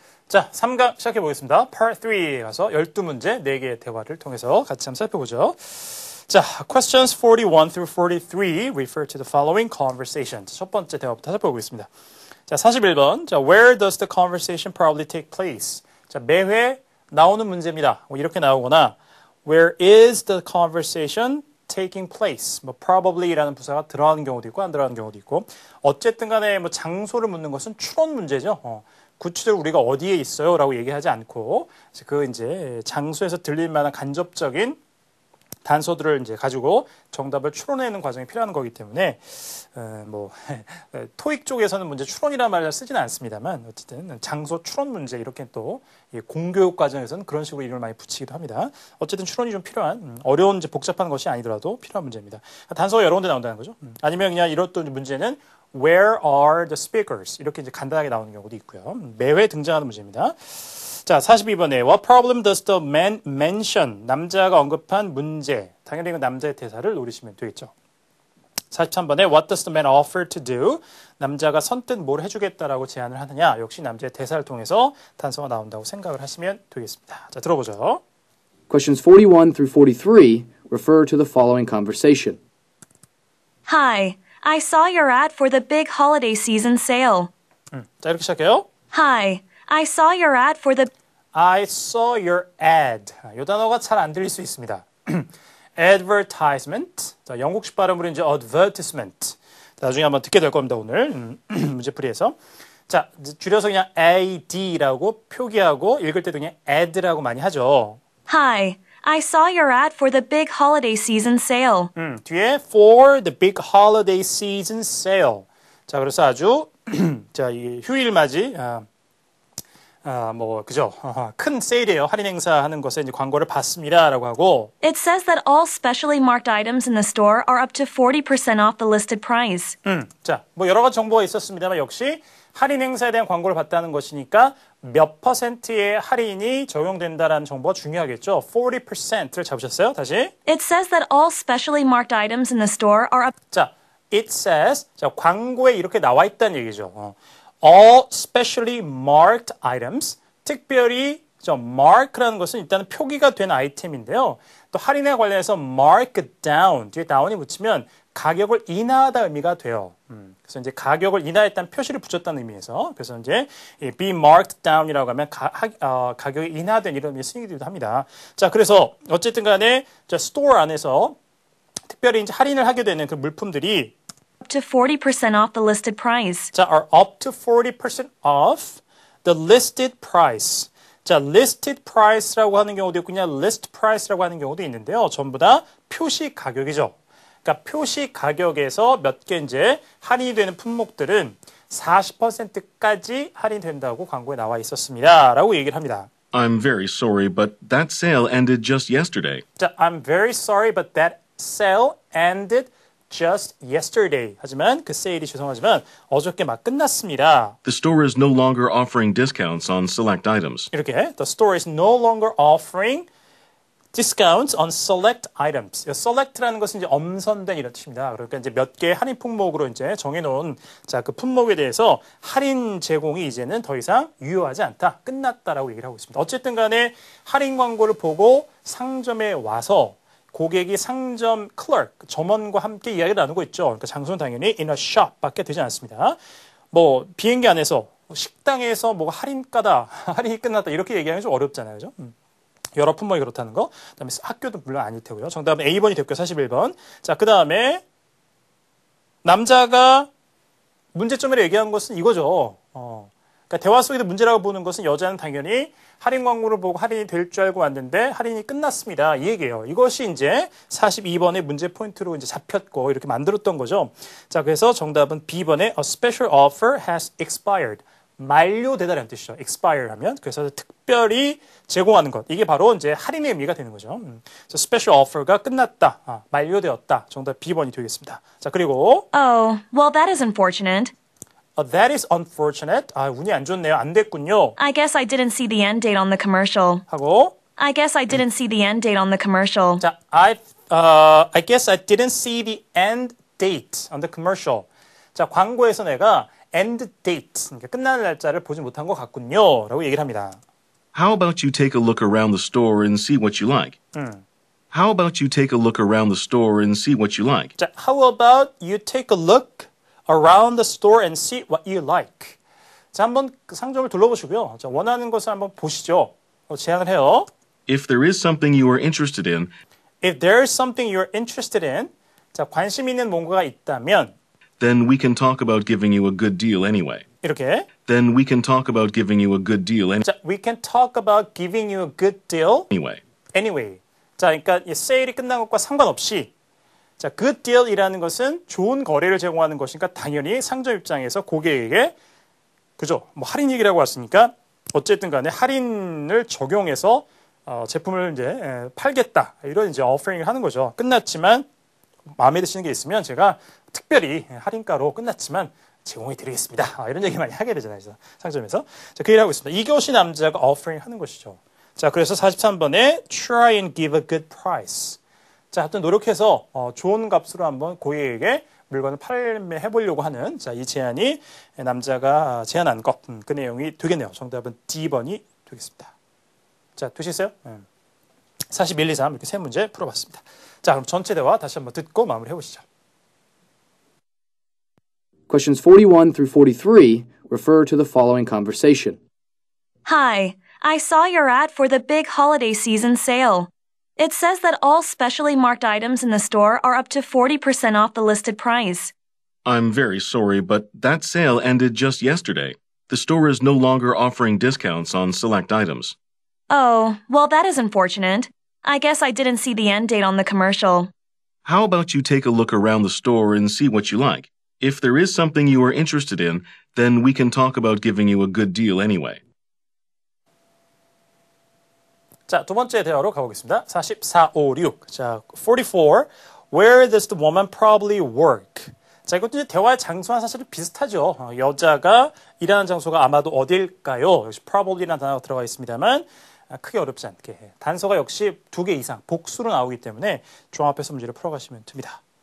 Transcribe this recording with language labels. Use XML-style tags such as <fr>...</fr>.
<ko>자, 3강 시작해 보겠습니다. Part 3에 가서 12문제 4개의 대화를 통해서 같이 한번 살펴보죠.</ko> <en>자, questions 41 through 43 refer to the following conversations.</en> <ko>첫 번째 대화부터 살펴보겠습니다. 자, 41번.</ko> <en>자, where does the conversation probably take place?</en> <ko>자, 매회 나오는 문제입니다. 뭐 이렇게 나오거나</ko> <en>where is the conversation taking place?</en> <ko>뭐 probably라는 부사가 들어가는 경우도 있고 안 들어가는 경우도 있고 어쨌든 간에 뭐 장소를 묻는 것은 추론 문제죠. 구체적으로 우리가 어디에 있어요? 라고 얘기하지 않고 그 이제 장소에서 들릴 만한 간접적인 단서들을 이제 가지고 정답을 추론해내는 과정이 필요한 거기 때문에 뭐 토익 쪽에서는 문제 추론이라는 말을 쓰지는 않습니다만 어쨌든 장소 추론 문제 이렇게 또 공교육 과정에서는 그런 식으로 이름을 많이 붙이기도 합니다. 어쨌든 추론이 좀 필요한 어려운 이제 복잡한 것이 아니더라도 필요한 문제입니다. 단서가 여러 군데 나온다는 거죠. 아니면 그냥 이런 또 문제는</ko> <en>Where are the speakers?</en> <ko>이렇게 이제 간단하게 나오는 경우도 있고요. 매회 등장하는 문제입니다. 자, 42번에</ko> <en>What problem does the man mention?</en> <ko>남자가 언급한 문제. 당연히 그 남자의 대사를 노리시면 되겠죠. 43번에</ko> <en>What does the man offer to do?</en> <ko>남자가 선뜻 뭘 해주겠다라고 제안을 하느냐. 역시 남자의 대사를 통해서 단서가 나온다고 생각을 하시면 되겠습니다. 자, 들어보죠.</ko> <en>Questions 41 through 43 refer to the following conversation. Hi, I saw your ad for the big holiday season sale.</en> <ko>자, 이렇게 시작해요.</ko> <en>Hi, I saw your ad for the... I saw your ad.</en> <ko>이 단어가 잘 안 들릴 수 있습니다. advertisement. 자, 영국식 발음으로 이제 advertisement. 자, 나중에 한번 듣게 될 겁니다, 오늘. 문제풀이에서. 자, 줄여서 그냥 AD라고 표기하고 읽을 때도 그냥 ad라고 많이 하죠.</ko> <en>Hi, I saw your ad for the big holiday season sale.</en> <ko>뒤에</ko> <en>for the big holiday season sale.</en> <ko>자, 그래서 아주 자, 이 휴일 맞이 뭐 그죠? 큰 세일이에요. 할인 행사 하는 것에 이제 광고를 봤습니다라고 하고.</ko> <en>It says that all specially marked items in the store are up to 40% off the listed price.</en> <ko>자, 뭐 여러 가지 정보가 있었습니다만 역시 할인 행사에 대한 광고를 봤다는 것이니까 몇 퍼센트의 할인이 적용된다라는 정보가 중요하겠죠. 40%를 잡으셨어요? 다시.</ko> <en>It says that all specially marked items in the store are up. 자, it says.</en> <ko>자, 광고에 이렇게 나와 있다는 얘기죠.</ko> <en>All specially marked items.</en> <ko>특별히 mark라는 것은 일단은 표기가 된 아이템인데요. 또 할인에 관련해서 mark down 뒤에 down이 붙이면 가격을 인하하다 의미가 돼요. 그래서 이제 가격을 인하했다는 표시를 붙였다는 의미에서 그래서 이제 be marked down이라고 하면 가격이 인하된 이런 의미 쓰이기도 합니다. 자, 그래서 어쨌든 간에 스토어 안에서 특별히 이제 할인을 하게 되는 그 물품들이</ko> <en>Up to 40% off the listed price. 자, are up to 40% off the listed price.</en> <ko>자, listed price라고 하는 경우도 있고 그냥 list price라고 하는 경우도 있는데요. 전부 다 표시 가격이죠. 그러니까 표시 가격에서 몇 개 이제 할인이 되는 품목들은 40%까지 할인된다고 광고에 나와 있었습니다. 라고 얘기를 합니다.</ko> <en>I'm very sorry, but that sale ended just yesterday. 자, I'm very sorry, but that sale ended just yesterday.</en> <ko>하지만 그 세일이 죄송하지만 어저께 막 끝났습니다.</ko> <en>The store is no longer offering discounts on select items.</en> <ko>이렇게</ko> <en>The store is no longer offering discounts on select items.</en> <ko>select라는 것은 이제 엄선된 이런 뜻입니다. 그러니까 이제 몇 개의 할인 품목으로 이제 정해놓은 자, 그 품목에 대해서 할인 제공이 이제는 더 이상 유효하지 않다. 끝났다라고 얘기를 하고 있습니다. 어쨌든 간에 할인 광고를 보고 상점에 와서 고객이 상점 클럭, 점원과 함께 이야기를 나누고 있죠. 그러니까 장소는 당연히 in a shop 밖에 되지 않습니다. 뭐 비행기 안에서 식당에서 뭐가 할인가다, 할인이 끝났다 이렇게 얘기하기 좀 어렵잖아요. 그죠? 여러 품목이 그렇다는 거. 그다음에 학교도 물론 아닐 테고요. 정답은 A번이 됐고요. 41번. 자, 그다음에 남자가 문제점을 얘기한 것은 이거죠. 그러니까 대화 속에서 문제라고 보는 것은 여자는 당연히 할인 광고를 보고 할인이 될 줄 알고 왔는데 할인이 끝났습니다. 이 얘기예요. 이것이 이제 42번의 문제 포인트로 이제 잡혔고 이렇게 만들었던 거죠.</ko> <en>자,</en> <ko>그래서 정답은 B번에</ko> <en>A special offer has expired.</en> <ko>만료되다라는 뜻이죠. expire 하면. 그래서 특별히 제공하는 것. 이게 바로 이제 할인의 의미가 되는 거죠. 그래서 special offer가 끝났다. 만료되었다. 정답 B번이 되겠습니다. 자, 그리고</ko> <en>Oh, well, that is unfortunate. That is unfortunate.</en> <ko>운이 안 좋네요. 안 됐군요.</ko> <en>I guess I didn't see the end date on the commercial.</en> <ko>하고</ko> <en>I guess I didn't see the end date on the commercial. 자, I guess I didn't see the end date on the commercial. 자,</en> <ko>광고에서 내가 end date, 그러니까 끝나는 날짜를 보지 못한 것 같군요. 라고 얘기를 합니다.</ko> <en>How about you take a look around the store and see what you like? How about you take a look around the store and see what you like? 자, how about you take a look around the store and see what you like?</en> <ko>자, 한번 그 상점을 둘러보시고요. 자, 원하는 것을 한번 보시죠. 제안을 해요.</ko> <en>If there is something you are interested in, If there's something you're interested in, 자,</en> <ko>관심 있는 뭔가가 있다면</ko> <en>then we can talk about giving you a good deal anyway.</en> <ko>이렇게</ko> <en>Then we can talk about giving you a good deal 자, we can talk about giving you a good deal anyway. anyway.</en> <ko>자, 그러니까 이 세일이 끝난 것과 상관없이 자, good deal이라는 것은 좋은 거래를 제공하는 것이니까 당연히 상점 입장에서 고객에게 그죠? 뭐 할인 얘기라고 왔으니까 어쨌든 간에 할인을 적용해서 제품을 이제 팔겠다. 이런 이제 오퍼링을 하는 거죠. 끝났지만 마음에 드시는 게 있으면 제가 특별히 할인가로 끝났지만 제공해 드리겠습니다. 이런 얘기 많이 하게 되잖아요. 상점에서. 자, 그 얘기를 하고 있습니다. 이것이 남자가 오퍼링 하는 것이죠.</ko> <en>자,</en> <ko>그래서 43번에</ko> <en>try and give a good price.</en> <ko>자, 하여튼 노력해서 좋은 값으로 한번 고객에게 물건을 판매해 보려고 하는 자, 이 제안이 남자가 제안한 것. 그 내용이 되겠네요. 정답은 D번이 되겠습니다. 자, 되시겠어요? 41, 2, 3 이렇게 세 문제 풀어봤습니다. 자, 그럼 전체 대화 다시 한번 듣고 마무리해 보시죠.</ko> <en>Questions 41 through 43 refer to the following conversation. Hi, I saw your ad for the big holiday season sale. It says that all specially marked items in the store are up to 40% off the listed price. I'm very sorry, but that sale ended just yesterday. The store is no longer offering discounts on select items. Oh, well, that is unfortunate. I guess I didn't see the end date on the commercial. How about you take a look around the store and see what you like? If there is something you are interested in, then we can talk about giving you a good deal anyway.</en> <ko>자, 두 번째 대화로 가보겠습니다. 44, 5, 6. 자, 44.</ko> <en>Where does the woman probably work?</en> <ko>자, 이것도 이제 대화의 장소와 사실은 비슷하죠. 여자가 일하는 장소가 아마도 어딜까요? 역시 probably라는 단어가 들어가 있습니다만 크게 어렵지 않게. 단서가 역시 2개 이상 복수로 나오기 때문에 종합해서 문제를 풀어가시면 됩니다.</ko>